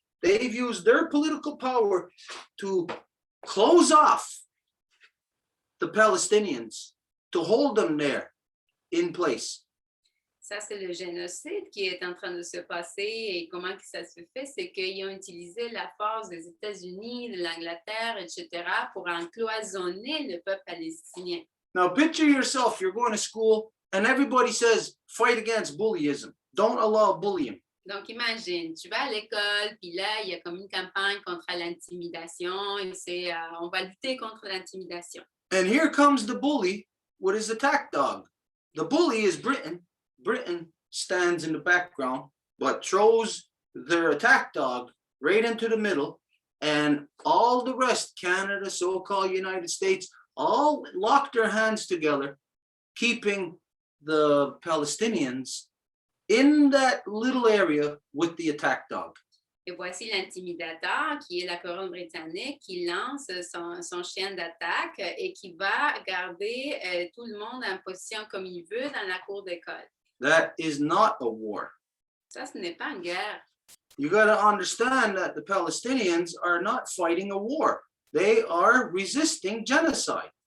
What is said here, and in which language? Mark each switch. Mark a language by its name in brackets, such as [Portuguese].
[English] They've used their political power to close off the Palestinians, to hold them there in place. [French] Ça, c'est le génocide qui est en train de se passer. Et comment que ça se fait? C'est qu'ils ont utilisé la force des États-Unis, de l'Angleterre, etc., pour encloisonner le peuple palestinien. [English] Now, picture yourself, you're going to school, and everybody says, fight against bullyism. Don't allow bullying. [French] Donc, imagine, tu vas à l'école, puis là, il y a comme une campagne contre l'intimidation, et c'est, on va lutter contre l'intimidation. [English] And here comes the bully with his attack dog. The bully is Britain. Britain stands in the background, but throws their attack dog right into the middle, and all the rest, Canada, so-called United States, all lock their hands together, keeping the Palestinians in that little area with the attack dog. [French] Et voici l'intimidateur, qui est la couronne britannique, qui lance son chien d'attaque et qui va garder tout le monde en position comme il veut dans la cour d'école. [English] That is not a war. [French] Ça, ce n'est pas une guerre. [English] You got to understand that the Palestinians are not fighting a war. They are resisting genocide.